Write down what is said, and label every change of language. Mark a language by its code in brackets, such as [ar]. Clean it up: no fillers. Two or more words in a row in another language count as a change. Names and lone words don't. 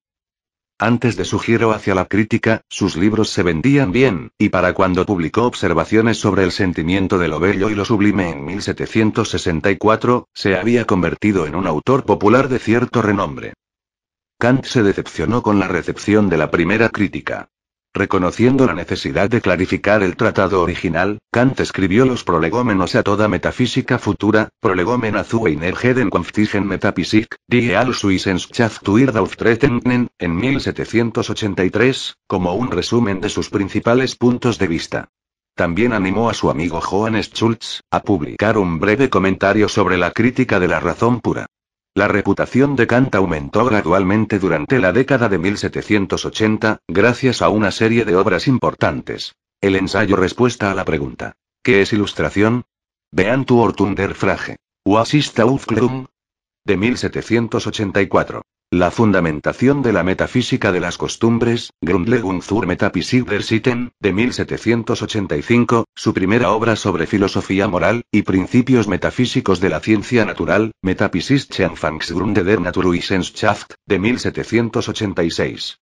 [es] Antes de su giro hacia la crítica, sus libros se vendían bien, y para cuando publicó Observaciones sobre el sentimiento de lo bello y lo sublime en 1764, se había convertido en un autor popular de cierto renombre. Kant se decepcionó con la recepción de la primera crítica. Reconociendo la necesidad de clarificar el tratado original, Kant escribió los prolegómenos a toda metafísica futura, Prolegomena zu einer jeden künftigen Metaphysik, die Allswissenschaft wird auftreten, en 1783, como un resumen de sus principales puntos de vista. También animó a su amigo Johannes Schultz a publicar un breve comentario sobre la crítica de la razón pura. La reputación de Kant aumentó gradualmente durante la década de 1780, gracias a una serie de obras importantes. El ensayo respuesta a la pregunta: ¿qué es ilustración? Beantwortung der Frage. Was ist Aufklärung? De 1784. La fundamentación de la metafísica de las costumbres, Grundlegung zur Metaphysik der Sitten, de 1785, su primera obra sobre filosofía moral, y principios metafísicos de la ciencia natural, Metaphysische Anfangsgründe der Naturwissenschaft, de 1786.